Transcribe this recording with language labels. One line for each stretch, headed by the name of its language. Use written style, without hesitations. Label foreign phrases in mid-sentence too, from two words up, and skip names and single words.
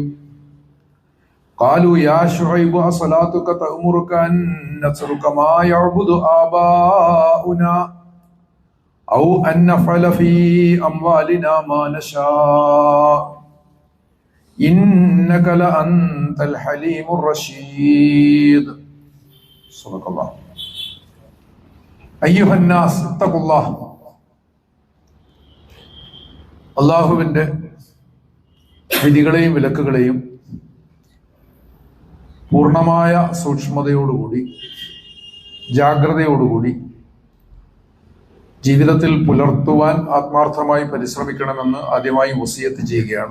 Arabic: قالوا يا شعيب أصلاتك تأمرك أن نترك ما يعبد آباؤنا أو أن نفعل في أموالنا ما نشاء إنك لأنت الحليم الرشيد. صدق الله. أيها الناس اتقوا الله.
Malayalam: അള്ളാഹുവിൻ്റെ വിധികളെയും വിലക്കുകളെയും പൂർണ്ണമായ സൂക്ഷ്മതയോടുകൂടി ജാഗ്രതയോടുകൂടി ജീവിതത്തിൽ പുലർത്തുവാൻ ആത്മാർത്ഥമായി പരിശ്രമിക്കണമെന്ന് ആദ്യമായി വസിയത്ത് ചെയ്യുകയാണ്.